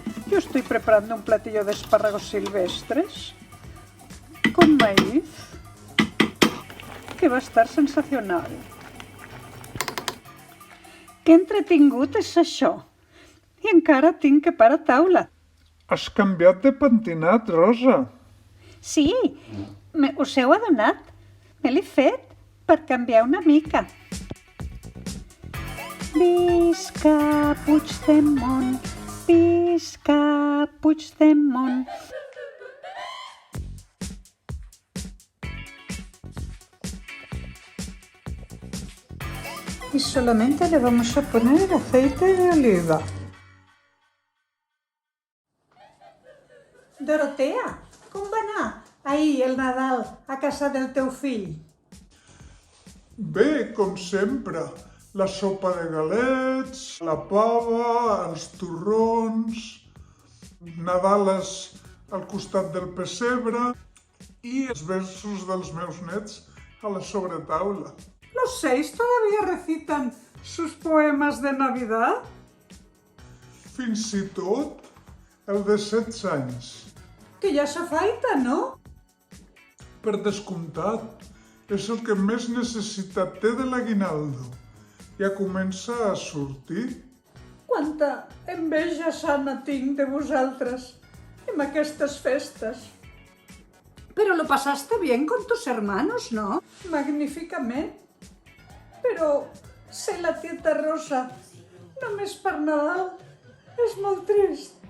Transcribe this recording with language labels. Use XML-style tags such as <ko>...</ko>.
<es>Yo estoy preparando un platillo de espárragos silvestres con maíz que va a estar sensacional.</es> <ca>Que entretingut és això! I encara tinc que parar taula. Has canviat de pentinat, Rosa. Sí, us heu adonat? Me l'he fet per canviar una mica. Visca Puigdemont, visca Puigdemont.</ca> <es>Y solamente le vamos a poner aceite de oliva.</es> <ca>Dorotea, com va anar ahir el Nadal a casa del teu fill? Bé, com sempre, la sopa de galets, la pava, els torrons, Nadales al costat del pessebre i els versos dels meus nets a la sobretaula.</ca> <es>¿Los 6 todavía recitan sus poemas de Navidad?</es> <ca>Fins i tot el de 16 anys. Que ja s'afaita, no? Per descomptat, és el que més necessitat té de l'aguinaldo. Ja comença a sortir. Quanta enveja sana tinc de vosaltres en aquestes festes.</ca> <es>Pero lo pasaste bien con tus hermanos, ¿no? Magníficamente.</es> <ca>Pero ser la tieta Rosa només per Nadal és molt trist.</ca>